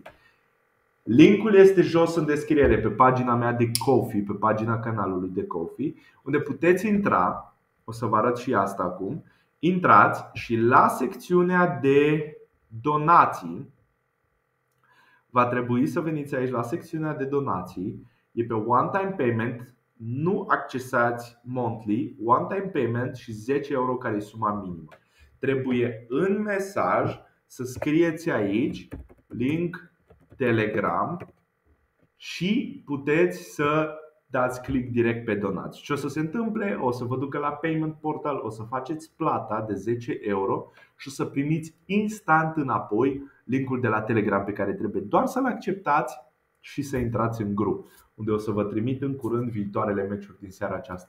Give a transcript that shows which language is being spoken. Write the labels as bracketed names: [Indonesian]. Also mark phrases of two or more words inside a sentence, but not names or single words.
[Romanian] Linkul este jos în descriere, pe pagina mea de Ko-fi, pe pagina canalului de Ko-fi, unde puteți intra. O să vă arăt și asta acum. Intrați și la secțiunea de donații va trebui să veniți aici la secțiunea de donații. E pe [English] one time payment. [Romanian] Nu accesați monthly, [English] one time payment [Romanian] și 10 euro care e suma minimă. Trebuie în mesaj să scrieți aici link Telegram și puteți să dați click direct pe donați. Ce o să se întâmple? O să vă ducă la Payment Portal, o să faceți plata de 10 euro și o să primiți instant înapoi linkul de la Telegram pe care trebuie doar să-l acceptați și să intrați în grup, unde o să vă trimit în curând viitoarele meciuri din seara aceasta.